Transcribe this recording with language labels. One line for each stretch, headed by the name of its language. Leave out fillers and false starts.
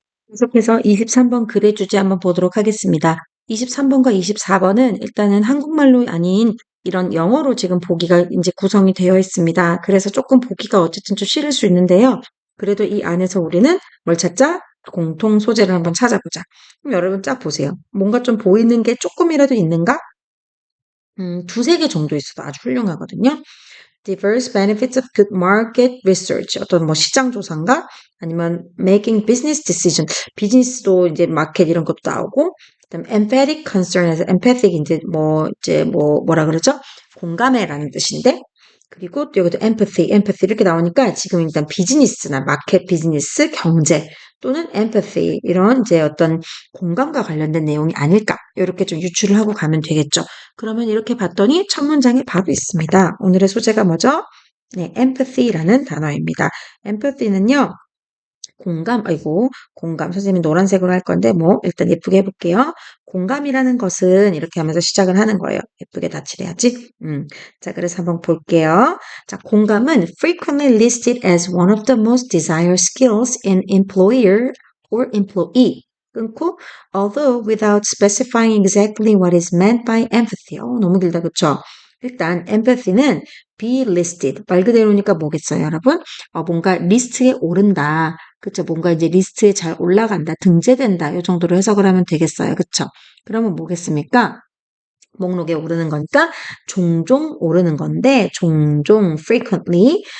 Korean: 계속해서 23번 글의 주제 한번 보도록 하겠습니다. 23번과 24번은 일단은 한국말로 아닌 이런 영어로 지금 보기가 이제 구성이 되어 있습니다. 그래서 조금 보기가 어쨌든 좀 싫을 수 있는데요. 그래도 이 안에서 우리는 뭘 찾자? 공통 소재를 한번 찾아보자. 그럼 여러분 쫙 보세요. 뭔가 좀 보이는 게 조금이라도 있는가? 두세 개 정도 있어도 아주 훌륭하거든요.
English: Diverse benefits of good market research.
Korean: 어떤 뭐 시장 조사인가? 아니면
English: making business decision.
Korean: 비즈니스도 이제 마켓 이런 것도 나오고, 그다음 emphatic concern에서 empathic 이제 뭐라 그러죠? 공감해라는 뜻인데, 그리고 또 여기도 empathy 이렇게 나오니까 지금 일단 비즈니스나 마켓 비즈니스, 경제 또는 empathy 이런 이제 어떤 공감과 관련된 내용이 아닐까 이렇게 좀 유추를 하고 가면 되겠죠. 그러면 이렇게 봤더니 첫 문장에 바로 있습니다. 오늘의 소재가 뭐죠? 네, empathy라는 단어입니다. empathy는요, 공감. 선생님이 노란색으로 할 건데, 일단 예쁘게 해볼게요. 공감이라는 것은 이렇게 하면서 시작을 하는 거예요. 예쁘게 다 칠해야지. 자, 그래서 한번 볼게요. 자, 공감은
English: frequently listed as one of the most desired skills in employer or employee.
Korean: 끊고,
English: although without specifying exactly what is meant by empathy.
Korean: 너무 길다, 그쵸? 일단, empathy는
English: be listed.
Korean: 말 그대로니까 뭐겠어요, 여러분? 뭔가 리스트에 오른다. 그쵸. 뭔가 이제 리스트에 잘 올라간다, 등재된다, 이 정도로 해석을 하면 되겠어요. 그쵸. 그러면 뭐겠습니까? 목록에 오르는 거니까 종종 오르는 건데, 종종 frequently.